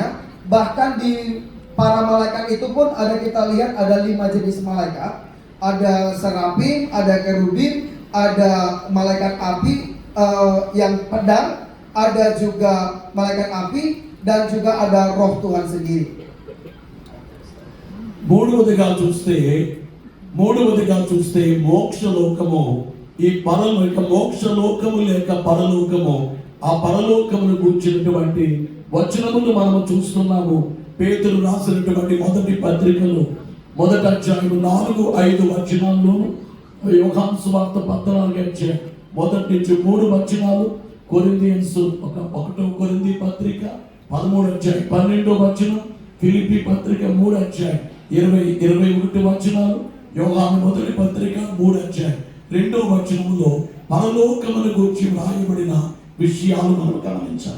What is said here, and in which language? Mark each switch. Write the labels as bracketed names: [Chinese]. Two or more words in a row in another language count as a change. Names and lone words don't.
[Indonesian] Bahkan di para malaikat itu pun ada, kita lihat ada 5 jenis malaikat. Ada serafim, ada kerubim, ada malaikat api yang pedang, ada juga malaikat api, dan juga ada roh Tuhan sendiri. [Telugu] మూడవదిగా చూస్తే మోక్షలోకము, ఈ మోక్షలోకము లేక పరలోకము, ఆ పరలోకమును గురించినటువంటి వచనములు మనము చూస్తున్నాము. పేతురు రాసినటువంటి మొదటి పత్రికలు 1వ అధ్యాయం 4-5 వచనాల్లో, యోహాను సువార్త 14వ అధ్యాయం 1 నుంచి 3 వచనాలు, కొరింథీయులు 1వ కొరింథీ పత్రిక 13వ అధ్యాయం 12వ వచనం, ఫిలిప్పీ పత్రిక 3వ అధ్యాయం 20-21 వచనాలు, యోహాను మొదటి పత్రిక 3వ అధ్యాయం 2వ వచనములో పరలోకమును గురించి వ్రాయబడిన విషయాలు మనం గమనించాలి.